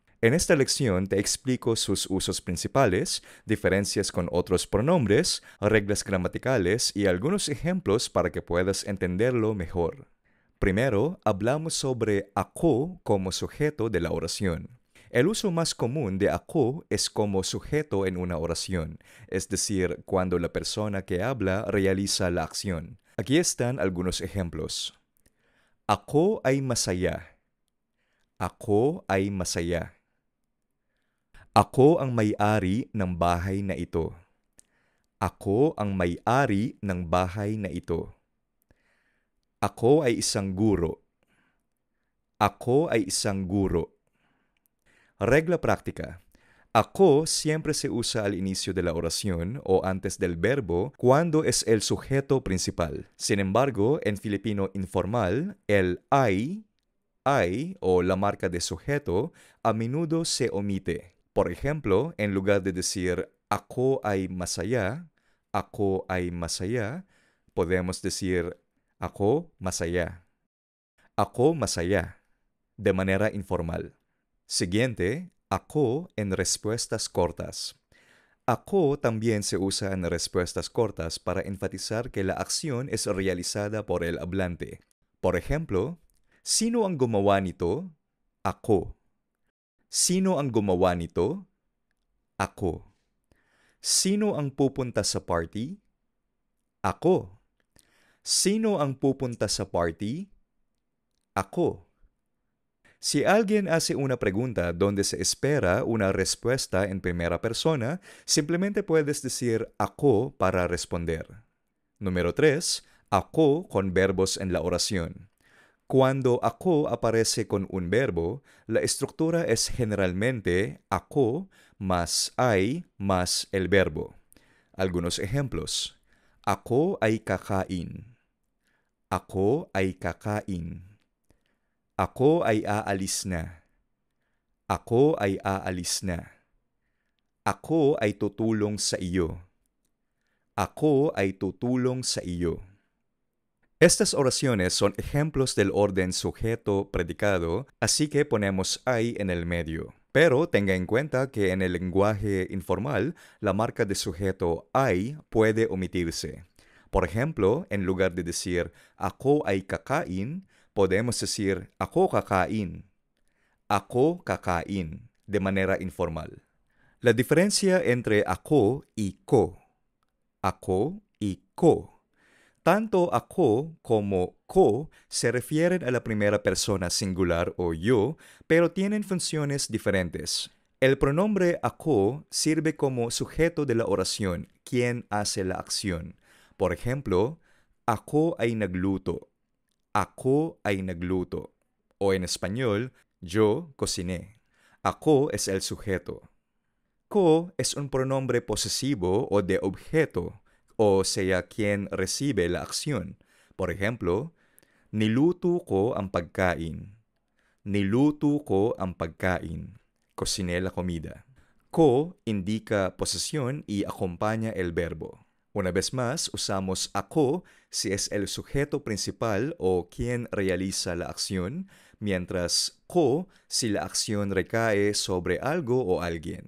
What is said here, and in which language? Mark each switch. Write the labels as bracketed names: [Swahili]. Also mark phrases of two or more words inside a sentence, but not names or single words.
[Spanish] En esta lección te explico sus usos principales, diferencias con otros pronombres, reglas gramaticales y algunos ejemplos para que puedas entenderlo mejor. Primero, hablamos sobre ako como sujeto de la oración. El uso más común de ako es como sujeto en una oración, es decir, cuando la persona que habla realiza la acción. Aquí están algunos ejemplos. [Filipino] Ako ay masaya. Ako ay masaya. Ako ang may-ari ng bahay na ito. Ako ang may-ari ng bahay na ito. Ako ay isang guro. Ako ay isang guro. [Spanish] Regla práctica. Ako siempre se usa al inicio de la oración o antes del verbo cuando es el sujeto principal. Sin embargo, en filipino informal, el ay o la marca de sujeto a menudo se omite. Por ejemplo, en lugar de decir [Filipino] ako ay masaya, [Spanish] podemos decir [Filipino] ako masaya. Ako masaya, [Spanish] de manera informal. Siguiente, ako en respuestas cortas. Ako también se usa en respuestas cortas para enfatizar que la acción es realizada por el hablante. Por ejemplo, [Filipino] sino ang gumawa nito? Ako. Sino ang gumawa nito? Ako. Sino ang pupunta sa party? Ako. Sino ang pupunta sa party? Ako. [Spanish] Si alguien hace una pregunta donde se espera una respuesta en primera persona, simplemente puedes decir ako para responder. Número 3. Ako con verbos en la oración. Cuando ako aparece con un verbo, la estructura es generalmente ako más ay más el verbo. Algunos ejemplos. [Filipino] Ako ay kakain. Ako ay kakain. Ako ay aalis na. Ako ay aalis na. Ako ay tutulong sa iyo. Ako ay tutulong sa iyo. [Spanish] Estas oraciones son ejemplos del orden sujeto-predicado, así que ponemos ay en el medio. Pero tenga en cuenta que en el lenguaje informal, la marca de sujeto ay puede omitirse. Por ejemplo, en lugar de decir [Filipino] ako ay kakain, [Spanish] podemos decir [Filipino] ako kakain. Ako kakain, [Spanish] de manera informal. La diferencia entre ako y ko. Ako y ko. Tanto ako como ko se refieren a la primera persona singular o yo, pero tienen funciones diferentes. El pronombre ako sirve como sujeto de la oración, quien hace la acción. Por ejemplo, [Filipino] ako ay nagluto. Ako ay nagluto. [Spanish] O en español, yo cociné. Ako es el sujeto. Ko es un pronombre posesivo o de objeto, o sea, quien recibe la acción. Por ejemplo, [Filipino] niluto ko ang pagkain. Niluto ko ang pagkain. [Spanish] Cociné la comida. Ko indica posesión y acompaña el verbo. Una vez más, usamos ako si es el sujeto principal o quien realiza la acción, mientras ko si la acción recae sobre algo o alguien.